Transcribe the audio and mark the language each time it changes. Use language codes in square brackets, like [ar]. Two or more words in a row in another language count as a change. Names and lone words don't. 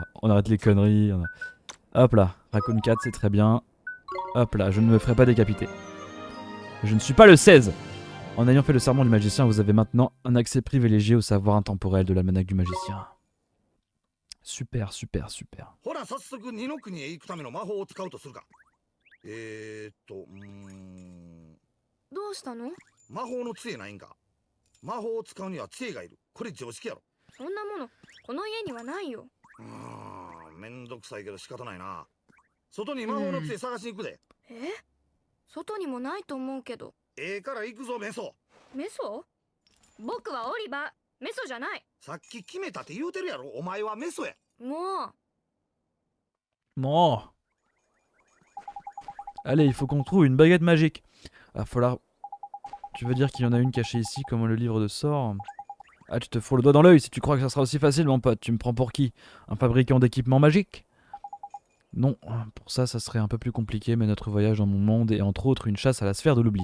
[fr] On arrête les conneries. Hop là. Raccoon 4, c'est très bien. Hop là, je ne me ferai pas décapiter. Je ne suis pas le 16. En ayant fait le serment du magicien, vous avez maintenant un accès privilégié au savoir intemporel de l'almanach du magicien. Super, super, super. [ja] ほら早速二の国へ行くための魔法を使うとするか。どうしたの？魔法の杖ないんか。魔法を使うには杖がいる。これ常識やろ。そんなものこの家にはないよ。めんどくさいけど仕方ないな。外に魔法の杖探しに行くで。外にもないと思うけど。から行くぞメソ。メソ？僕はオリバー。メソじゃない。さっき決めたって言うてるやろ。お前はメソや。もう。 [fr] Bon. Allez, il faut qu'on trouve une baguette magique. Va falloir... Tu veux dire qu'il y en a une cachée ici, comme le livre de sorts? Ah, tu te fous le doigt dans l'œil si tu crois que ça sera aussi facile, mon pote. Tu me prends pour qui? Un fabricant d'équipements magiques? Non, pour ça, ça serait un peu plus compliqué, mais notre voyage dans mon monde est entre autres une chasse à la sphère de l'oubli.